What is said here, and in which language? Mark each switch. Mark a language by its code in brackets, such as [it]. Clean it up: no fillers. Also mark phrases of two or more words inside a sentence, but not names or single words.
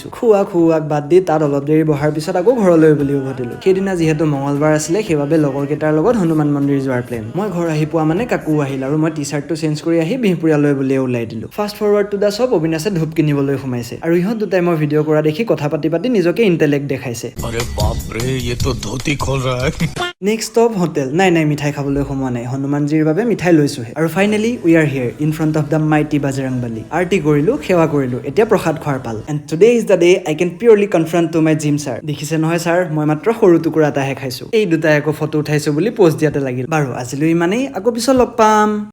[as] খুৱাক বাদ দি তাত অলপ দেৰি বহাৰ পিছত আকৌ ঘৰলৈ বুলি উভতিলো। সেইদিনা যিহেতু মঙ্গলবাৰ আছিলে সেইবাবে লগৰ কেইটাৰ লগত হনুমান মন্দিৰ যোৱাৰ প্লেন। মই ঘৰ আহি পোৱা মানে কাকু আহিল আৰু মই টি চাৰ্টটো চেঞ্জ কৰি আহি বিহপুৰীয়ালৈ বুলিয়ে ওলাই দিলো। [en] fast forward to the shop [as] অবিনাশে ধূপ কিনিবলৈ সোমাইছে আৰু ইহঁত দুটাই মই ভিডিঅ' কৰা দেখি কথা পাতি নিজকে ইণ্টেলেক্ট দেখাইছে। [hi] अरे बाप रे, ये तो धोती खोल रहा है। [en] next stop hotel. [as] নাই মিঠাই খাবলৈ সোমোৱা নাই, হনুমানজীৰ বাবে মিঠাই লৈছোহে। আৰু [en] finally we are here in front of the mighty Bajrangbali. [as] আৰতি কৰিলো, সেৱা কৰিলো, এতিয়া প্ৰসাদ খোৱাৰ পাল। [en] and today is the day I can purely confront to my gym sir. [as] দেখিছে নহয় ছাৰ, মই মাত্ৰ সৰু টুকুৰা এটাহে খাইছো। এই দুটাই আকৌ ফটো উঠাইছো বুলি পোষ্ট দিয়াতে লাগিল। বাৰু আজিলৈ ইমানেই, আকৌ পিছত লগ পাম।